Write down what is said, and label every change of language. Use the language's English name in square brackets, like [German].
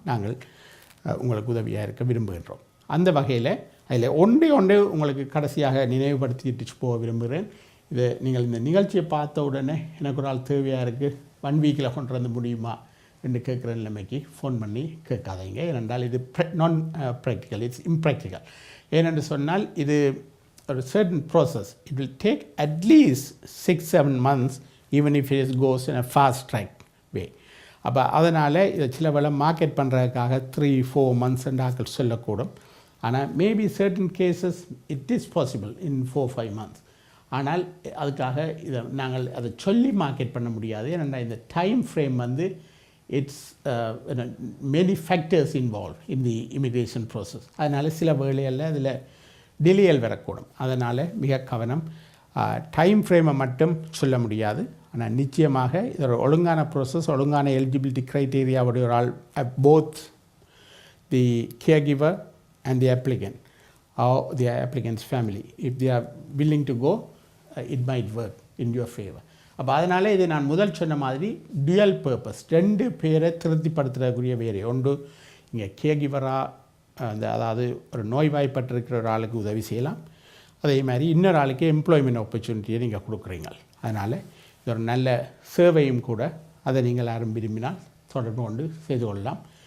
[Tamil] நாங்கள் உங்களுக்கு உதவியாக இருக்க விரும்புகின்றோம். அந்த வகையில் அதில் ஒன்றே உங்களுக்கு கடைசியாக நினைவுபடுத்திட்டு போக விரும்புகிறேன். இது நீங்கள் இந்த நிகழ்ச்சியை பார்த்த உடனே எனக்கு ஒரு ஆள் தேவையாக இருக்குது, 1 வீக்கில் கொண்டு வந்து முடியுமா என்று கேட்குற நிலைமைக்கு ஃபோன் பண்ணி கேட்காதீங்க. ஏனென்றால் இது நான் ப்ராக்டிக்கல், [English] It's impractical. [Tamil] ஏனென்று சொன்னால் இது ஒரு [English] certain process. It will take at least 6-7 months even if it goes in a fast track way. [Tamil] அப்போ அதனால் இதை சில வேளை மார்க்கெட் பண்ணுறதுக்காக 3-4 months ஆக்கள் சொல்லக்கூடும். ஆனால் [English] Maybe certain cases it is possible in 4-5 months. [Tamil] ஆனால் அதுக்காக இதை நாங்கள் அதை சொல்லி மார்க்கெட் பண்ண முடியாது. ஏன்னா இந்த time frame [English] It's many factors involve in the immigration process. [Tamil] அதனால் சில வேளைகளில் அதில் டிலேயல் வரக்கூடும். அதனால் மிக கவனம். டைம் ஃப்ரேமை மட்டும் சொல்ல முடியாது, ஆனால் நிச்சயமாக இது ஒரு ஒழுங்கான ப்ராசஸ். ஒழுங்கான எலிஜிபிலிட்டி க்ரைட்டீரியாவுடைய ஒரு ஆள் [English] Both the caregiver and the applicant or the applicant's family, if they are willing to go, it might work in your favor. [Tamil] அப்போ அதனால் இது நான் முதல் சொன்ன மாதிரி டுயல் பர்பஸ், 2 பேரை திருப்திப்படுத்துறதுக்குரிய வேறு ஒன்று. இங்கே கேர் கிவராக அதாவது ஒரு நோய்வாய்ப்பட்டிருக்கிற ஒரு ஆளுக்கு உதவி செய்யலாம், அதே மாதிரி இன்னொரு ஆளுக்கு எம்ப்ளாய்மெண்ட் ஆப்பர்ச்சுனிட்டியை நீங்கள் கொடுக்குறீங்க. அதனால் இது ஒரு நல்ல சேவையும் கூட. அதை நீங்கள் யாரும் விரும்பினால் தொடர்பு கொண்டு செய்து கொள்ளலாம்.